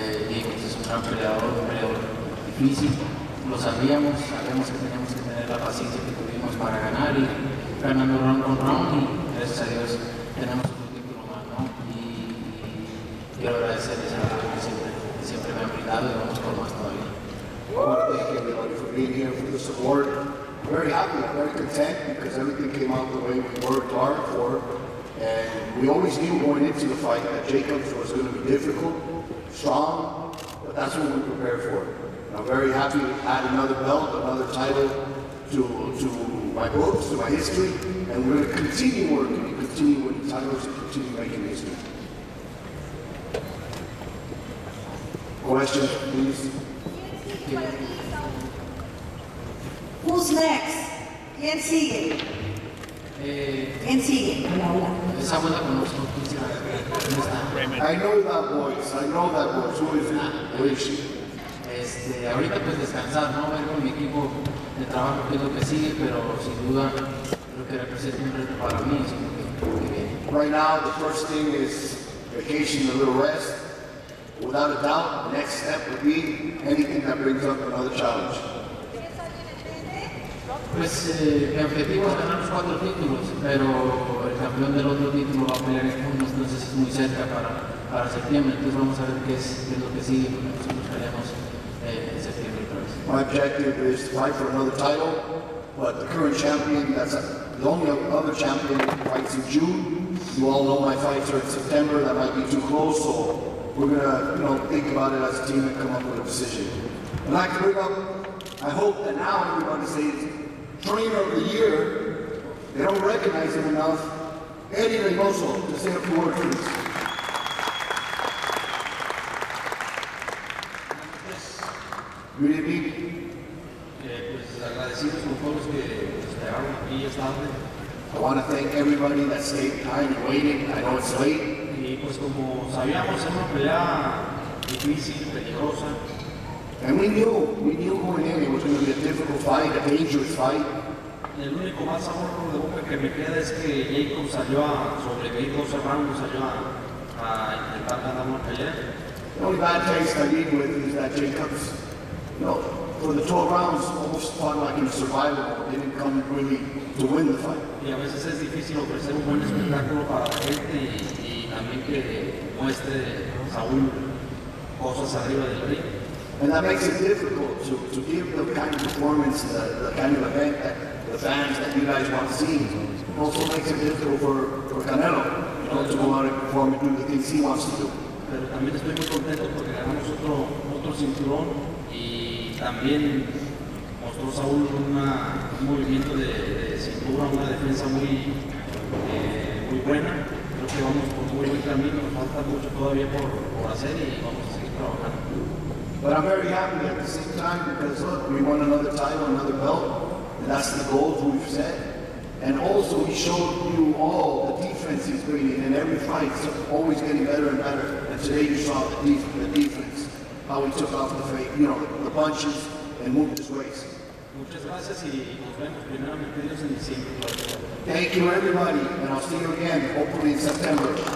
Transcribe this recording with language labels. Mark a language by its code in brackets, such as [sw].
[es] Y pues es un gran peleador, difícil, lo sabíamos que teníamos que tener la paciencia que tuvimos para ganar y ganando round con round y gracias a Dios tenemos otro título más, ¿no? Y quiero agradecerles a todos que siempre me han brindado y vamos por más todavía. [en] I want to thank everybody for being here, for the support. I'm very happy, I'm very content because everything came out the way we worked hard for. And we always knew going into the fight that Jacobs was going to be difficult, strong, but that's what we prepared for. And I'm very happy to add another belt, another title to my books, to my history, and we're going to continue working and continue winning titles and continue making history. Questions, please? Who's next? [es] ¿Quién sigue? ¿Quién sigue? Esa buena conozco. [en] I know that voice. Who is it? Where is she? [es] Ahorita pues descansar, ¿no? Ver con mi equipo de trabajo qué es lo que sigue, pero sin duda creo que representa un reto para mí. [en] Right now, the first thing is vacation, a little rest. Without a doubt, the next step would be anything that brings up another challenge. [es] Pues mi objetivo es ganar los 4 títulos, pero el campeón del otro título va a pelear en junio, entonces es muy cerca para septiembre, entonces vamos a ver qué es lo que sigue, porque nosotros peleamos en septiembre otra vez. [en] My objective is to fight for another title, but the current champion, that's the only other champion fights in June. You all know my fights are in September, that might be too close, so we're gonna think about it as a team and come up with a decision. And I can bring up, I hope that now everybody says, Trainer of the Year, they don't recognize him enough. Eddie Reynoso, to say a few words, please. Good evening. [es] Pues agradecidos con todos los que esperaron aquí esta tarde. [en] I want to thank everybody that stayed behind and waited. I know it's late. [es] Y pues como sabíamos, era una pelea difícil, peligrosa. [en] And we knew going in it was going to be a difficult fight, a dangerous fight. [es] El único mal sabor de boca que me queda es que Jacobs salió a sobrevivir 12 rounds, salió a intentar ganar una pelea. [en] The only bad taste I leave with is that Jacobs, for the 12 rounds, almost fought like in a survival mode. Didn't come really to win the fight. [es] Y a veces es difícil ofrecer un buen espectáculo para la gente y también que muestre Saúl cosas arriba del ring. [en] And that makes it difficult to give the kind of performance, the kind of event that the fans that you guys want to see. It also makes it difficult for Canelo, to go out and perform and do the things he wants to do. [es] Pero también estoy muy contento porque ganamos otro cinturón y también mostró Saúl un movimiento de cintura, una defensa muy buena. Creo que vamos por muy buen camino, nos falta mucho todavía por hacer y vamos a seguir trabajando. [en] But I'm very happy at the same time because look, we won another title, another belt, and that's the goals we've set. And also he showed you all the defense he's bringing in every fight, so always getting better and better. And today you saw the defense, how he took off the punches and moved his waist. [es] Muchas gracias y nos vemos primeramente Dios en diciembre. [en] Thank you, everybody, and I'll see you again, hopefully in September.